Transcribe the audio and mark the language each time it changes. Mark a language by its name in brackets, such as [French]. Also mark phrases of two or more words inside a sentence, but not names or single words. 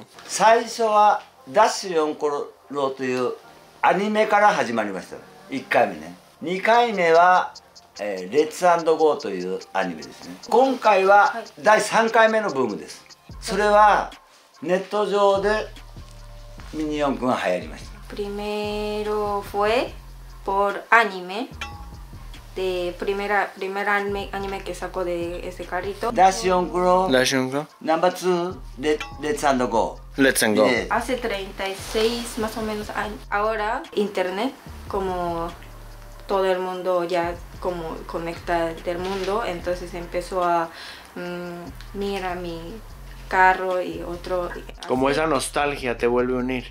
[Japanese] 最初はダッシュ4コロというアニメから始まりました。1回目ね。2回目はレッツ&ゴーというアニメですね。今回は第3回目のブームです。それはネット上でミニ四駆が流行りました。 [Spanish] Primero fue por anime. De primer anime que sacó de ese carrito. [Japanese] ダッシュ4コロ [Spanish] ¿La Shunko? [Japanese] ナンバー2レッツ&ゴー。 [English] Let's and go. [Spanish] Hace 36 más o menos años. Ahora internet, como todo el mundo ya como conecta del mundo, entonces empezó a mira mi carro y otro. Como así. esa nostalgia te vuelve a unir.